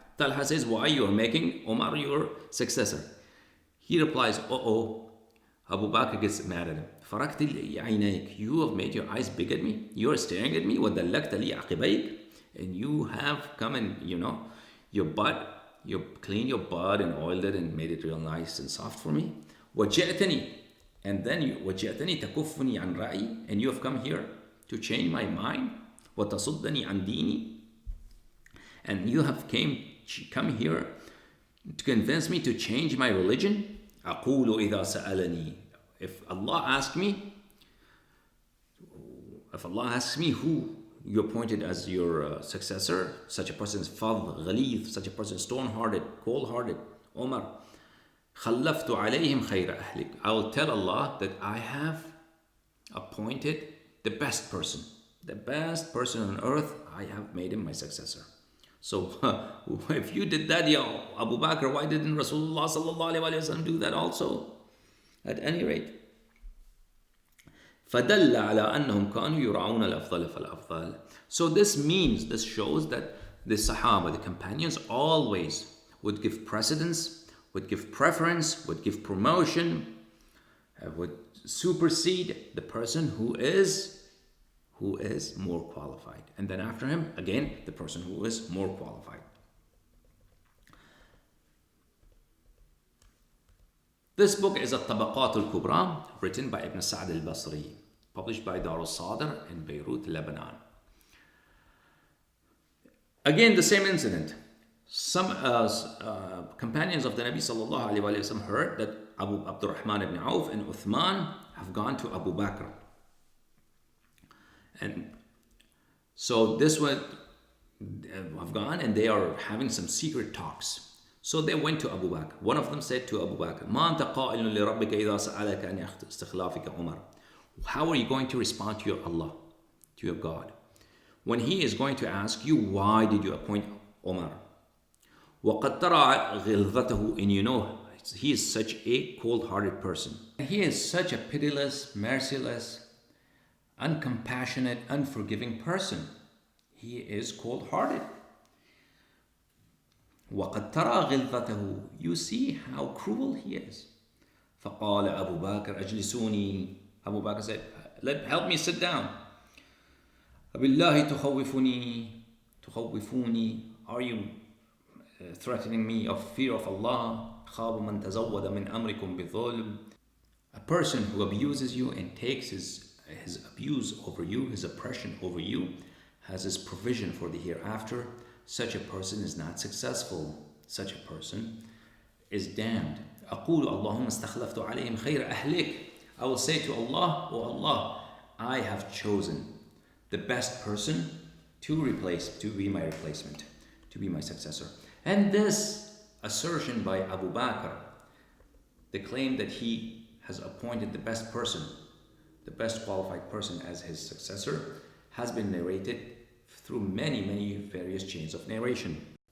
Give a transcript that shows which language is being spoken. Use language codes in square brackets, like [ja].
[en] Talha says, why you are making Omar your successor? He replies, Abu Bakr gets mad at him. [ar] فَرَكْتِ عَيْنَيْكَ. [en] You have made your eyes big at me. You are staring at me. [ar] وَدَلَّكْتَ لِي عَقِبَيْكَ. [en] And you have come and, your butt, you cleaned your butt and oiled it and made it real nice and soft for me. [ar] وَجِئْتَنِي. [en] And then [ar] وَجِئْتَنِي تَكُفُّنِي عَنْ رَأْيِي. [en] And you have come here to change my mind. [ar] وَتَصُدَّنِي عَنْ دِينِي. [en] And you have come here to convince me to change my religion. [ar] أَقُولُ إِذَا سَأَلَنِي. [en] If Allah asks me who you appointed as your successor, such a person is fadh, ghalith, such a person is stone-hearted, cold-hearted, Omar, [ar] خَلَّفْتُ عَلَيْهِمْ خَيْرَ أَهْلِكَ. [en] I will tell Allah that I have appointed the best person on earth. I have made him my successor. So if you did that, ya Abu Bakr, why didn't Rasulullah sallallahu alaihi wasallam do that also? At any rate, [ar] فَدَلَّ عَلَىٰ أَنَّهُمْ كَانُوا يُرْعَوْنَ الْأَفْضَلَ فَالْأَفْضَلَ. [en] So this shows that the Sahaba, the companions, always would give precedence, would give preference, would give promotion, would supersede the person who is more qualified. And then after him, again, the person who is more qualified. This book is At-Tabaqat al-Kubra, written by Ibn Sa'd al-Basri, published by Dar al-Sadr in Beirut, Lebanon. Again, the same incident. Some companions of the Nabi sallallahu alaihi wasallam heard that Abu Abdurrahman ibn Auf and Uthman have gone to Abu Bakr. And so this one have gone and they are having some secret talks. So they went to Abu Bakr. One of them said to Abu Bakr, [ar] مَا أَنْتَ قَائِلٌ لِرَبِّكَ إِذَا سَأَلَكَ أَنْ اسْتِخْلَافِكَ عُمَرَ. [en] How are you going to respond to your Allah, to your God, when He is going to ask you, why did you appoint Omar? [ar] وَقَدْ تَرَى غِلْظَتَهُ. [en] And you know, he is such a cold-hearted person. He is such a pitiless, merciless, uncompassionate, unforgiving person. He is cold-hearted. [ar] وَقَدْ تَرَى غِلْظَتَهُ. [en] You see how cruel he is. [ar] فَقَالَ أَبُو بَكْرَ أَجْلِسُونِي. [en] Abu Bakr said, help me sit down. [ar] أَبِاللَّهِ تُخَوِّفُونِي. [en] Are you threatening me of fear of Allah? [ar] خَابُ مَنْ تَزَوَّدَ مِنْ أَمْرِكُمْ بِظُلْمٍ. [en] A person who abuses you and takes his abuse over you, his oppression over you, has his provision for the hereafter. Such a person is not successful. Such a person is damned. [ar] أقول اللهم استخلفت عليهم خير أهلك. [en] I will say to Allah, oh Allah, I have chosen the best person to be my replacement, to be my successor. And this assertion by Abu Bakr, the claim that he has appointed the best person, the best qualified person as his successor, has been narrated through many various chains of narration.